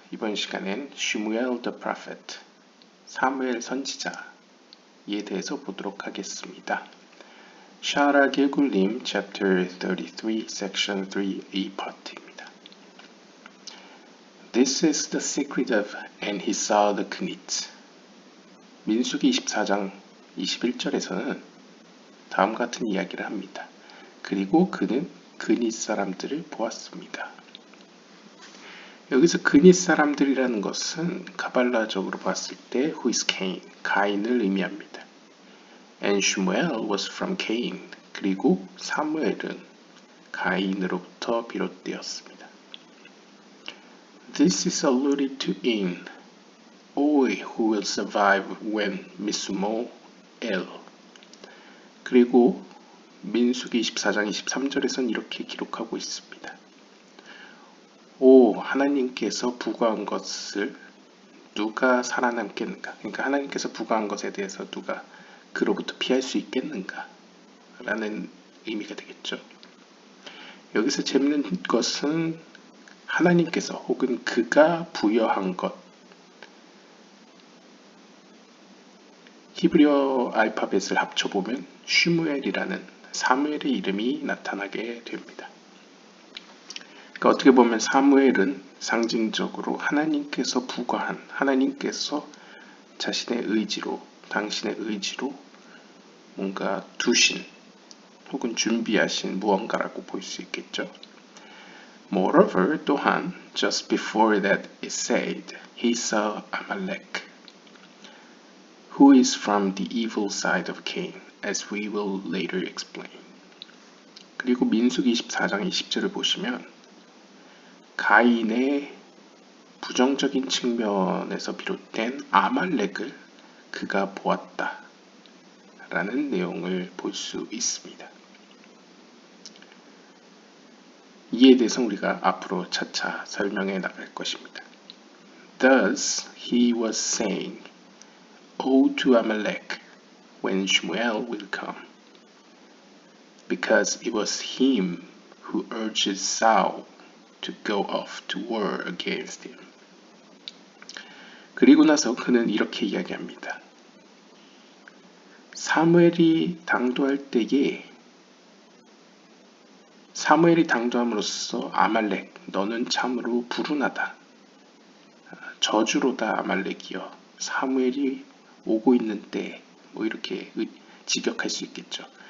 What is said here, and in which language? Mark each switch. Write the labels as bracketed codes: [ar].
[ko] 이번 시간엔 슈무엘 [en] the prophet, [ko] 사무엘 선지자에 대해서 보도록 하겠습니다. 샤라 길굴림 [en] chapter 33 section 3a part [ko] 입니다. [en] This is the secret of and he saw the Kenites. [ko] 민수기 24장 21절에서는 다음 같은 이야기를 합니다. 그리고 그는 그닛 사람들을 보았습니다. 여기서 그닛 사람들이라는 것은 가발라적으로 봤을 때 [en] who is Cain, [ko] 가인을 의미합니다. [en] And Shmuel was from Cain. [ko] 그리고 사무엘은 가인으로부터 비롯되었습니다. [en] This is alluded to in O who will survive when Misumo El. [ko] 그리고 민수기 24장 23절에서는 이렇게 기록하고 있습니다. 오 하나님께서 부과한 것을 누가 살아남겠는가? 그러니까 하나님께서 부과한 것에 대해서 누가 그로부터 피할 수 있겠는가? 라는 의미가 되겠죠. 여기서 재밌는 것은 하나님께서 혹은 그가 부여한 것, 히브리어 알파벳을 합쳐보면 슈무엘이라는 사무엘의 이름이 나타나게 됩니다. 그러니까 어떻게 보면 사무엘은 상징적으로 하나님께서 부과한, 하나님께서 자신의 의지로, 당신의 의지로 뭔가 두신 혹은 준비하신 무언가라고 볼 수 있겠죠. [en] Moreover, [ko] 또한 [en] just before that it said, he saw Amalek, who is from the evil side of Cain, as we will later explain. [ko] 그리고 민수기 24장 20절을 보시면 가인의 부정적인 측면에서 비롯된 아말렉을 그가 보았다 라는 내용을 볼 수 있습니다. 이에 대해서 우리가 앞으로 차차 설명해 나갈 것입니다. [en] Thus he was saying, Woe to Amalek when Shmuel will come, because it was him who urged Saul to go off to war against him. [ko] 그리고 나서 그는 이렇게 이야기합니다. 사무엘이 당도할 때에 사무엘이 당도함으로써 아말렉 너는 참으로 불운하다. 저주로다 아말렉이여. 사무엘이 오고 있는 때 뭐 이렇게 직역할 수 있겠죠.